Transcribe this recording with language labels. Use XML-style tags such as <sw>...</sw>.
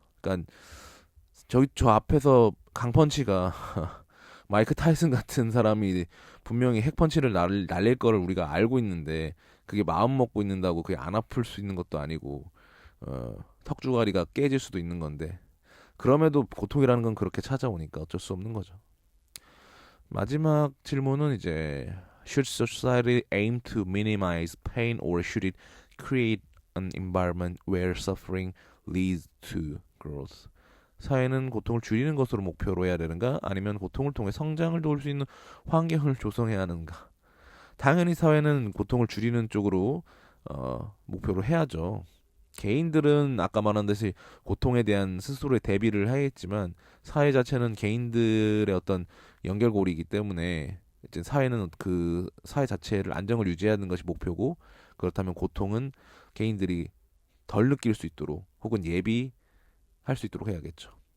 <ko>그러니까 저 앞에서 강펀치가 마이크 타이슨 같은 사람이 분명히 핵펀치를 날릴 거를 우리가 알고 있는데 그게 마음 먹고 있는다고 그게 안 아플 수 있는 것도 아니고 턱주가리가 깨질 수도 있는 건데 그럼에도 고통이라는 건 그렇게 찾아오니까 어쩔 수 없는 거죠. 마지막 질문은 이제</ko> <en>Should society aim to minimize pain or should it create an environment where suffering leads to growth?</en> <ko>사회는 고통을 줄이는 것으로 목표로 해야 되는가? 아니면 고통을 통해 성장을 도울 수 있는 환경을 조성해야 하는가? 당연히 사회는 고통을 줄이는 쪽으로 목표로 해야죠. 개인들은 아까 말한 듯이 고통에 대한 스스로의 대비를 하겠지만 사회 자체는 개인들의 어떤 연결고리이기 때문에 이제 사회는 그 사회 자체를 안정을 유지하는 것이 목표고 그렇다면 고통은 개인들이 덜 느낄 수 있도록 혹은 예비할 수 있도록 해야겠죠.</ko>